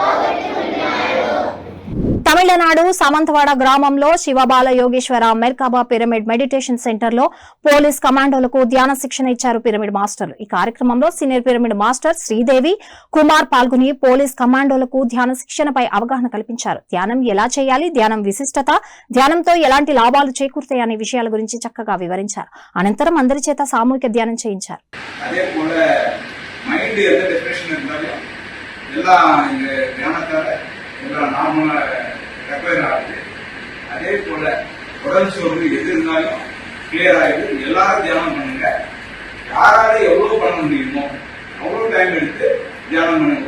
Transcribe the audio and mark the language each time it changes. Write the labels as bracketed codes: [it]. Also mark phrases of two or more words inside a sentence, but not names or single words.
[te] తమిళనాడు సమంతవాడ గ్రామంలో శివబాల యోగేశ్వర మెర్కాబా పిరమిడ్ మెడిటేషన్ సెంటర్ లో పోలీస్ కమాండోలకు ధ్యాన శిక్షణ ఇచ్చారు పిరమిడ్ మాస్టర్లు. ఈ కార్యక్రమంలో సీనియర్ పిరమిడ్ మాస్టర్ శ్రీదేవి కుమార్ పాల్గొని పోలీస్ కమాండోలకు ధ్యాన శిక్షణపై అవగాహన కల్పించారు. ధ్యానం ఎలా చేయాలి, ధ్యానం విశిష్టత, ధ్యానంతో ఎలాంటి లాభాలు చేకూరుతాయి అనే విషయాల గురించి చక్కగా వివరించారు. అనంతరం అందరి చేత సామూహిక ధ్యానం చేయించారు. [ta] அதே போல உடல் சோர்வு எது இருந்தாலும் கிளியர் ஆகிடும். எல்லாரும் தியானம் பண்ணுங்க. யாரால எவ்வளவு பண்ண முடியுமோ அவ்வளவு டைம் எடுத்து தியானம் பண்ணுங்க.